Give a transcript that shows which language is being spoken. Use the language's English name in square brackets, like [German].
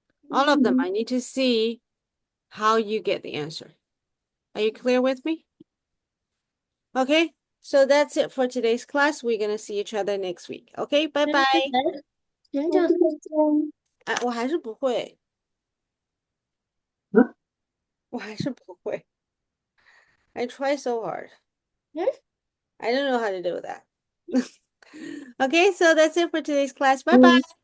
[English] All of them. I need to see how you get the answer. Are you clear with me? Okay, so that's it for today's class. We're gonna see each other next week. Okay, bye bye. [Chinese] 很久哎，我还是不会，我还是不会。 [English] I try so hard. I don't know how to do that. Okay, so that's it for today's class. Bye bye.